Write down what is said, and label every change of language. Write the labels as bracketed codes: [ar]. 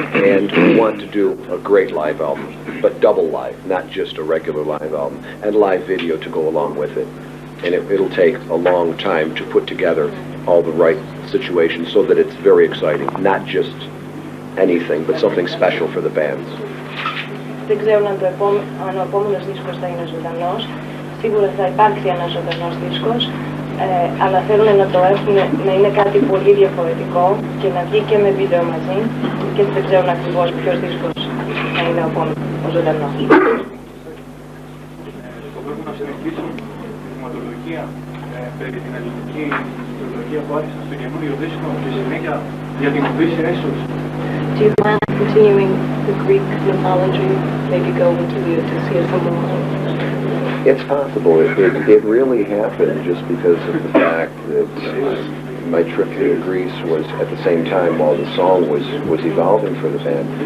[en] And we want to do a great live album, but double live, not just a regular live album, and live video to go along with it. And it'll take a long time to put together all the right situations so that it's very exciting, not just anything, but something special for the bands. [el] Δεν ξέρουν αν ο επόμενος δίσκος θα είναι ζωντανός. Σίγουρα θα υπάρξει ένας ζωντανός δίσκος, αλλά θέλουν να το έχουν, να είναι κάτι πολύ διαφορετικό και να βγει και με βίντεο μαζί και δεν ξέρουν ακριβώς ποιος δίσκος θα είναι ο ζωντανός. Μπορούμε να συνεχίσουμε τη θεματολογία περί την ελληνική θεματολογία που άρχισαν στο καινούριο δίσκο και συνέχεια για την Οδύσσια ίσως. [en] Do you plan on continuing the Greek mythology, maybe go into the Odyssey somewhere? It's possible. It really happened just because of the fact that my trip to Greece was at the same time while the song was evolving for the band.